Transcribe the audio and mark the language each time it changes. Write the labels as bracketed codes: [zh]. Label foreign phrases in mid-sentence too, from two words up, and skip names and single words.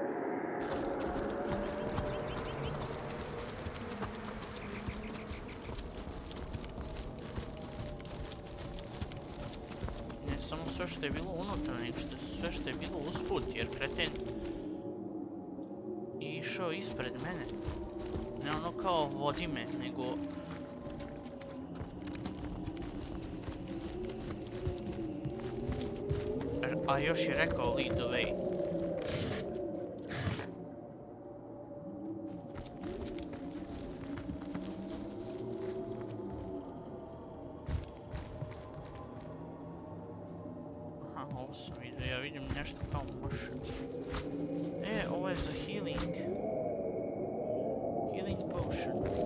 [hr] Ne samo sve što je bilo unutra, nego sve što je bilo usput, jer kreten je išao ispred mene. Ne ono kao vodi me, nego... A još je rekao [en] lead the way. [hr] Aha, ovo sam vidio, ja vidim nešto kao može. Ovo je za healing. [en] Healing potion.